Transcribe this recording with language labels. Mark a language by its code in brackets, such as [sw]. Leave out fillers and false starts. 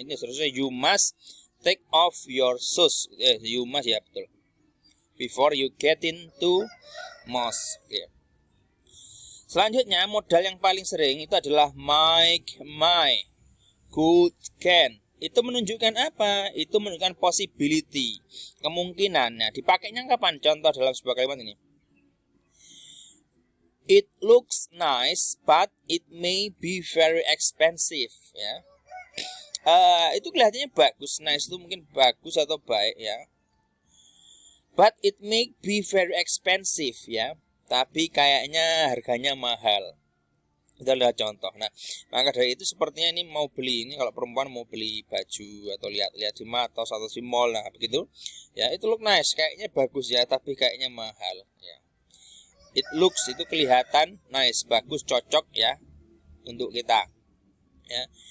[id] Ini seharusnya [en] you must take off your shoes. You must [id] ya, betul. [en] Before you get into mosque. [id] Ya. Selanjutnya modal yang paling sering itu adalah make, my, could, can. Itu menunjukkan apa? Itu menunjukkan possibility, kemungkinan. Nah, dipakainya kapan? Contoh dalam sebuah kalimat ini. [en] It looks nice, but it may be very expensive. [id] Ya. Itu kelihatannya bagus. Nice itu mungkin bagus atau baik ya. [en] But it may be very expensive ya. [id] Tapi kayaknya harganya mahal. Itu adalah contoh. Nah, maka dari itu sepertinya ini mau beli ini, kalau perempuan mau beli baju atau lihat-lihat di Matos atau di mall, nah begitu. Ya, itu [en] look nice, [id] kayaknya bagus ya, tapi kayaknya mahal ya. It looks itu kelihatan nice, bagus, cocok ya untuk kita. Ya.